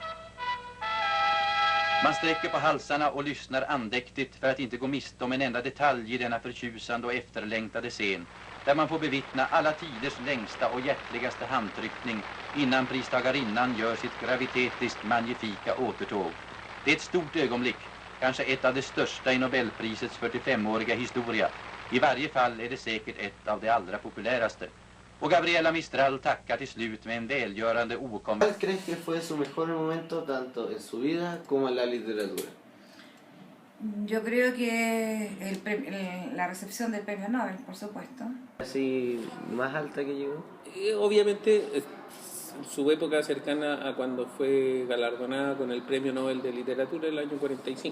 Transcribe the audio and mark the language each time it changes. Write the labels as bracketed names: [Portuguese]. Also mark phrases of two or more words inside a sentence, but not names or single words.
[Swedish] Man sträcker på halsarna och lyssnar andäktigt för att inte gå miste om en enda detalj i denna förtjusande och efterlängtade scen, där man får bevittna alla tiders längsta och hjärtligaste handtryckning innan pristagarinnan gör sitt gravitetiskt magnifika återtåg. Det är ett stort ögonblick, kanske ett av de största i Nobelprisets 45-åriga historia. I varje fall är det säkert ett av de allra populäraste. Och Gabriela Mistral tackar till slut med en välgörande [Spanish] ¿Cuál crees que fue su mejor momento tanto en su vida como en la literatura? Yo creo que la recepción del premio Nobel, por supuesto. ¿Así más alta que llegó? Obviamente, su época cercana a cuando fue galardonada con el premio Nobel de Literatura en el año 45.